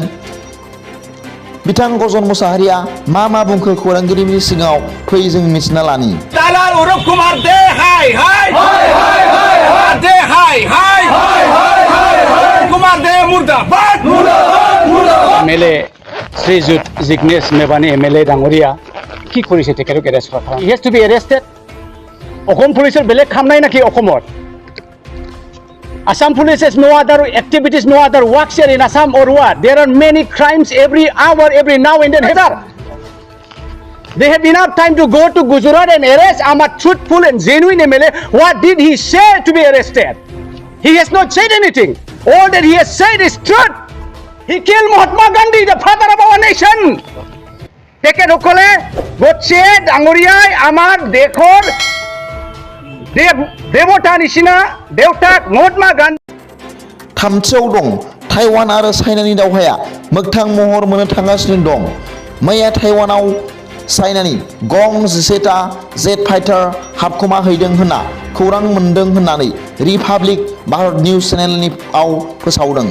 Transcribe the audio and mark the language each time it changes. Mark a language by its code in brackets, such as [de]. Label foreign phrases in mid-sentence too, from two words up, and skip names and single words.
[brx] बिथां गर्जन मुसाहारिया मा बुंखो खौरांगिरिनि सिगाङाव फै जों मिथिना लानि। [hi] दालाल अरुप कुमार दे हाय हाय हाय हाय हाय हाय दे हाय हाय हाय हाय हाय कुमार दे मुर्दाबाद मुर्दाबाद मुर्दाबाद। [as] MLA শ্ৰীযুত জিগ্নেশ মেৱানী MLA ডাঙৰীয়া কি কৰিছে তেখেতক এৰেষ্ট কৰা? [en] He has to be arrested. [as] অসম পুলিচৰ বেলেগ কাম নাই নেকি অসমত? [en] Assam police has no other activities, no other works here in Assam or what? There are many crimes every hour, every now and then. They have enough time to go to Gujarat and arrest a truthful and genuine MLA. What did he say to be arrested? He has not said anything. All that he has said is truth. He killed Mahatma Gandhi, the father of our nation. [as] তেখেতসকলে গছে ডাঙৰীয়াই আমাৰ দেশৰ দেৱতা নিচিনা দেৱতাক महात्मा गान्धी। [brx] थामथियाव दं ताइवान आरो चाइनानि दावहाया मोगथां महर मोननो थांगासिनो दं। मैया ताइवानाव चाइनानि गं 11टा [en] jet fighter [brx] हाबखोमा हैदों होनना खौरां मोनदों होननानै रिपाब्लिक भारत निउस चेनेलआव फोसावदों।